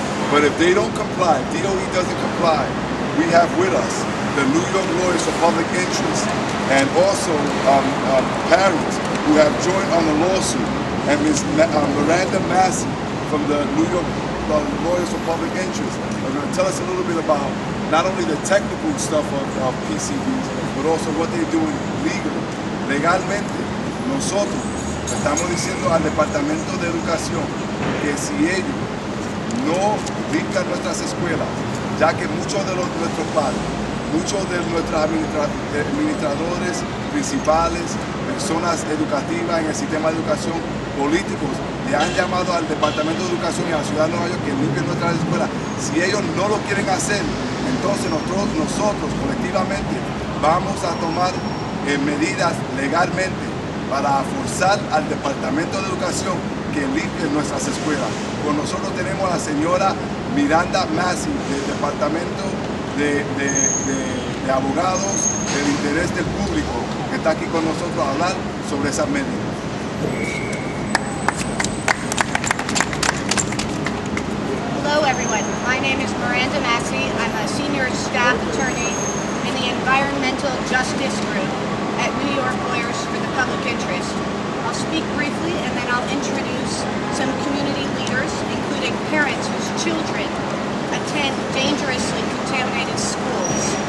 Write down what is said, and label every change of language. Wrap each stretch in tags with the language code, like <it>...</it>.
<en>But if they don't comply, if DOE doesn't comply, we have with us the New York Lawyers for Public Interest and also parents who have joined on the lawsuit, and Ms. Miranda Massie from the New York Lawyers for Public Interest are going to tell us a little bit about not only the technical stuff of PCBs, but also what they're doing legally.</en> <es>Legalmente, nosotros estamos diciendo al Departamento de Educación que si ellos no limpian nuestras escuelas, ya que muchos de nuestros padres, muchos de nuestros administradores principales, personas educativas en el sistema de educación, políticos, le han llamado al Departamento de Educación y a la Ciudad de Nueva York que limpien nuestras escuelas. Si ellos no lo quieren hacer, entonces nosotros colectivamente vamos a tomar medidas legalmente para forzar al Departamento de Educación que limpie nuestras escuelas. Con nosotros tenemos a la señora Miranda Massie del Departamento de Abogados del Interés del Público, que está aquí con nosotros a hablar sobre esas medidas.</es> <en>Hello everyone, my name is Miranda Massie. I'm a senior staff attorney in the Environmental Justice Group at New York Lawyers for the Public Interest. I'll speak briefly and then I'll introduce some community leaders, including parents whose children attend dangerously contaminated schools.</en>